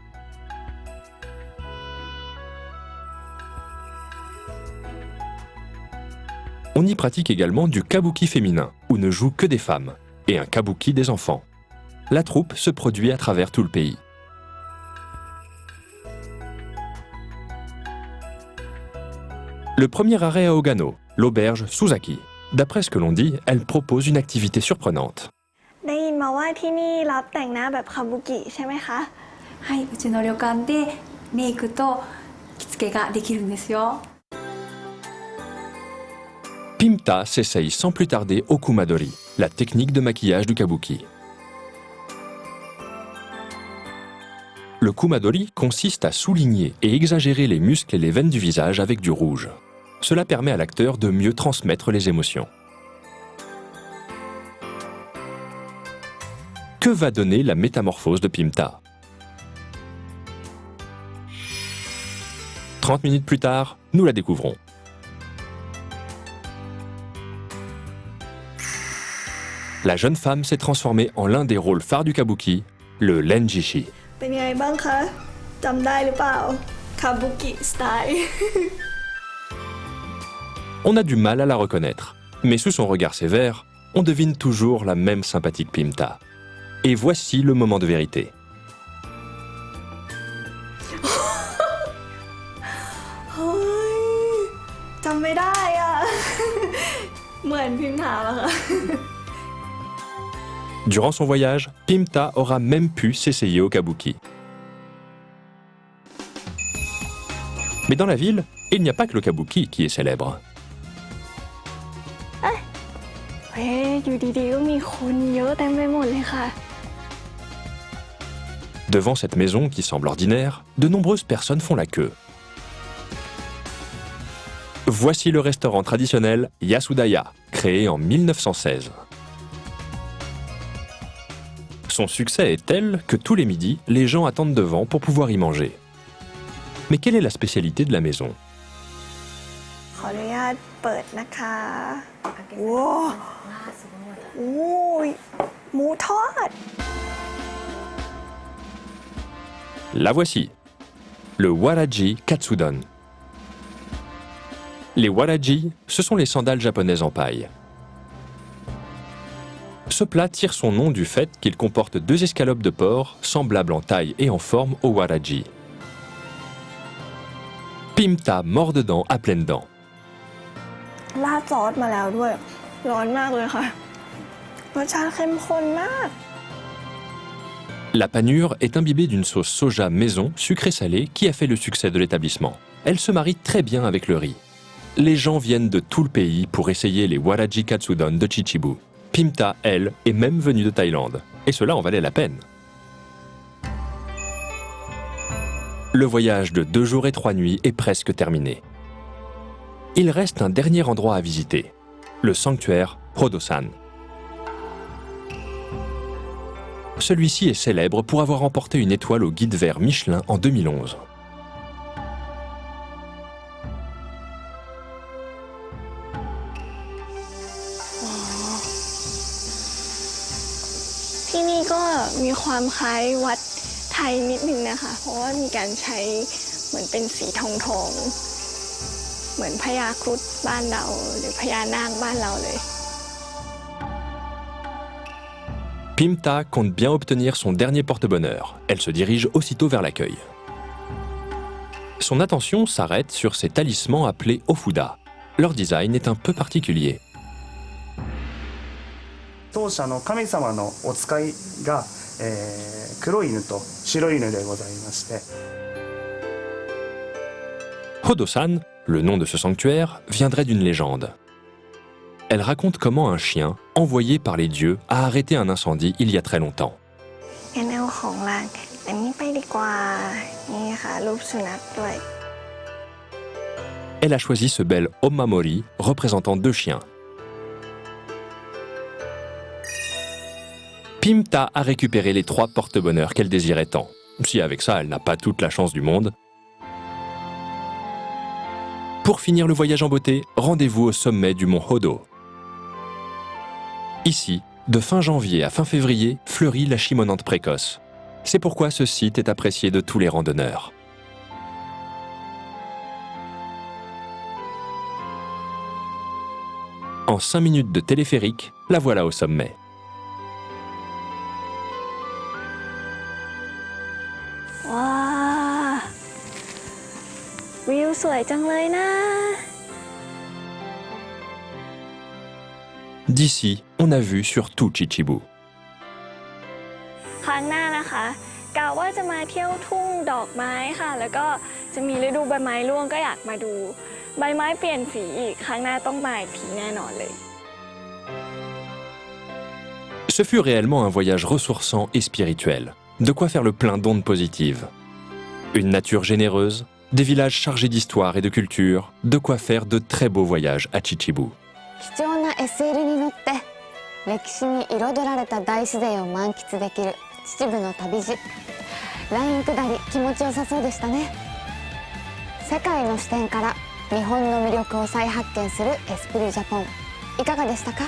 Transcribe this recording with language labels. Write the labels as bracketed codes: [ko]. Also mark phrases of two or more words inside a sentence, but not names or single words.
[fr] On y pratique également du kabuki féminin, où ne jouent que des femmes, et un kabuki des enfants. La troupe se produit à travers tout le pays. Le premier arrêt à Ogano, l'auberge Suzaki. D'après ce que l'on dit, elle propose une activité surprenante. [th] ได้ยินมาว่าที่นี่รับแต่งหน้าแบบคาบุกิใช่ไหมคะ [ja] はい、うちの旅館でメイクと着付けができるんですよ。 [fr] Pimta s'essaye sans plus tarder au kumadori, la technique de maquillage du kabuki. Le kumadori consiste à souligner et exagérer les muscles et les veines du visage avec du rouge. Cela permet à l'acteur de mieux transmettre les émotions. Que va donner la métamorphose de Pimta? 30 minutes plus tard, nous la découvrons. La jeune femme s'est transformée en l'un des rôles phares du kabuki, le Renjishi. [th] เป็นไงบ้างคะจำได้หรือเปล่าคาบุกิสไตล์ [fr] On a du mal à la reconnaître, mais sous son regard sévère, on devine toujours la même sympathique Pimta. Et voici le moment de vérité. [th] เฮ้ยจำไม่ได้อ่ะ เหมือนพิมพ์ถามอะค่ะ [fr] Durant son voyage, Pimta aura même pu s'essayer au kabuki. Mais dans la ville, il n'y a pas que le kabuki qui est célèbre. [th] เฮ้ยอยู่ดีๆก็มีคนเยอะเต็มไปหมดเลยค่ะ [fr] Devant cette maison qui semble ordinaire, de nombreuses personnes font la queue. Voici le restaurant traditionnel Yasudaya, créé en 1916. Son succès est tel que tous les midis, les gens attendent devant pour pouvoir y manger. Mais quelle est la spécialité de la maison? [th] ขออนุญาตเปิดนะคะว้าวโอ้ยหมูทอด [fr] La voici, le Waraji Katsudon. Les Waraji, ce sont les sandales japonaises en paille. Ce plat tire son nom du fait qu'il comporte 2 escalopes de porc semblables en taille et en forme au Waraji. Pimta mord dedans à pleines dents. [th] ราดซอสมาแล้วด้วย ร้อนมากเลยค่ะ รสชาติเข้มข้นมาก [fr] La panure est imbibée d'une sauce soja maison sucrée-salée qui a fait le succès de l'établissement. Elle se marie très bien avec le riz. Les gens viennent de tout le pays pour essayer les Waraji Katsudon de Chichibu. Pimta, elle, est même venue de Thaïlande. Et cela en valait la peine. Le voyage de 2 jours et 3 nuits est presque terminé. Il reste un dernier endroit à visiter, le sanctuaire Hodo-san. Celui-ci est célèbre pour avoir remporté une étoile au guide vert Michelin en 2011. [th] ที่นี่ก็มีความคล้ายวัดไทยนิดนึงนะคะ เพราะว่ามีการใช้เหมือนเป็นสีทองๆ เหมือนพญาครุฑบ้านเราหรือพญานาคบ้านเราเลย [fr] Pimta compte bien obtenir son dernier porte-bonheur. Elle se dirige aussitôt vers l'accueil. Son attention s'arrête sur ces talismans appelés Ofuda. Leur design est un peu particulier. [ja] 当社の神様のお使いが、黒い犬と白い犬でございまして。 [fr] Hodo-san, le nom de ce sanctuaire, viendrait d'une légende. Elle raconte comment un chien, envoyé par les dieux, a arrêté un incendie il y a très longtemps. [th] งั้นเอาของรางอันนี้ไปดีกว่า นี่ค่ะรูปสุนัขด้วย [fr] Elle a choisi ce bel Omamori représentant 2 chiens. Pimta a récupéré les 3 porte-bonheurs qu'elle désirait tant. Si avec ça, elle n'a pas toute la chance du monde. Pour finir le voyage en beauté, rendez-vous au sommet du mont Hodo. Ici, de fin janvier à fin février, fleurit la chimonante précoce. C'est pourquoi ce site est apprécié de tous les randonneurs. En 5 minutes de téléphérique, la voilà au sommet. [th] ว้าวิวสวยจังเลยนะ [fr] D'ici, on a vu sur tout Chichibu. [th] ครั้งหน้านะคะกะว่าจะมาเที่ยวทุ่งดอกไม้ค่ะ แล้วก็จะมีฤดูใบไม้ร่วงก็อยากมาดู ใบไม้เปลี่ยนสีอีกครั้งหน้าต้องมาอีกทีแน่นอนเลย [fr] Ce fut réellement un voyage ressourçant et spirituel. de quoi faire le plein d'ondes positives. Une nature généreuse, des villages chargés d'histoire et de culture, de quoi faire de très beaux voyages à Chichibu. [ja] 貴重な SL に乗って歴史に彩られた大自然を満喫できる秩父の旅路。ライン下り気持ちよさそうでしたね。世界の視点から日本の魅力を再発見するエスプリジャポン、いかがでしたか？